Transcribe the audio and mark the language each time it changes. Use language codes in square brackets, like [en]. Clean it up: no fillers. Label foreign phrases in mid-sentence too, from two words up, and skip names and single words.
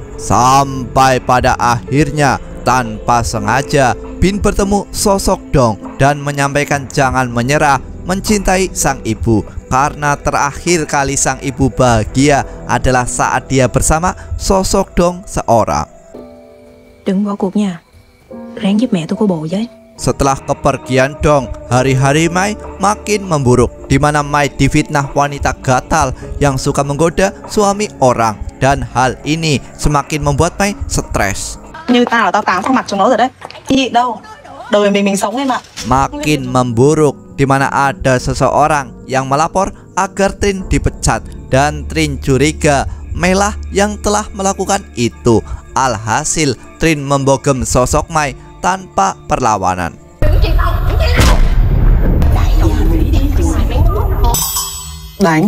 [id] Sampai pada akhirnya tanpa sengaja Bin bertemu sosok Dong dan menyampaikan jangan menyerah mencintai sang ibu, karena terakhir kali sang ibu bahagia adalah saat dia bersama sosok Dong seorang. [vi] Đừng bỏ cuộc nha. Ráng giúp mẹ tôi có bồ với. [id] Setelah kepergian Dong, hari-hari Mai makin memburuk, di mana Mai difitnah wanita gatal yang suka menggoda suami orang, dan hal ini semakin membuat Mai stres. [vi] Như tao là tao táng sang mặt cho nó rồi đấy. Gì đâu, đời mình sống em ạ. [id] Makin memburuk, di mana ada seseorang yang melapor agar Trin dipecat, dan Trin curiga Mai lah yang telah melakukan itu. Alhasil Trin membogem sosok Mai tanpa perlawanan. [vi] Đánh.